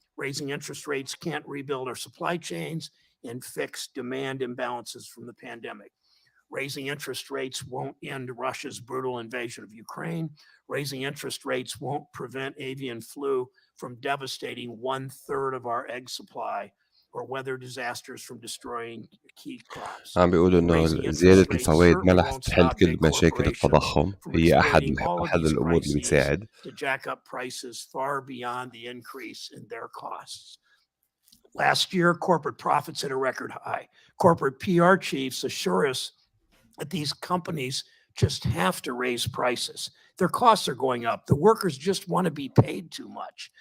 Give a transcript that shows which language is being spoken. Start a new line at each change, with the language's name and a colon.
English: Raising interest rates can't rebuild our supply chains and fix demand imbalances from the pandemic. Raising interest rates won't end Russia's brutal invasion of Ukraine. Raising interest rates won't prevent avian flu from devastating 1/3 of our egg supply or weather disasters from destroying key crops.
Arabic: عم بيقولوا انه زيادة الفوائد ما رح تحل كل مشاكل التضخم، هي احد الامور اللي بتساعد.
English: To jack up prices far beyond the increase in their costs. Last year, corporate profits hit a record high. Corporate PR chiefs assure us that these companies just have to raise prices. Their costs are going up. The workers just want to be paid too much.